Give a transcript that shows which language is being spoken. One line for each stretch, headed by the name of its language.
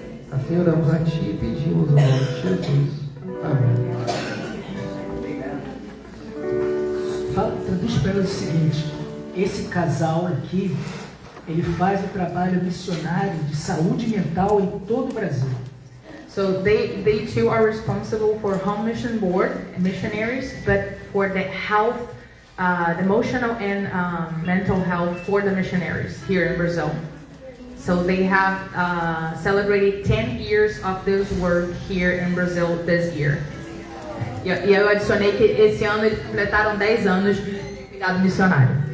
Portuguese: Assim oramos a Ti e pedimos o nome de Jesus. Amém. Traduz para elas o seguinte: esse casal aqui, ele faz o trabalho missionário de saúde mental em todo o Brasil.
English: So they too are responsible for home mission board missionaries, but for the health, the emotional and mental health for the missionaries here in Brazil. So they have celebrated 10 years of this work here in Brazil this year.
Portuguese: E eu adicionei que esse ano eles completaram 10 anos de cuidado missionário.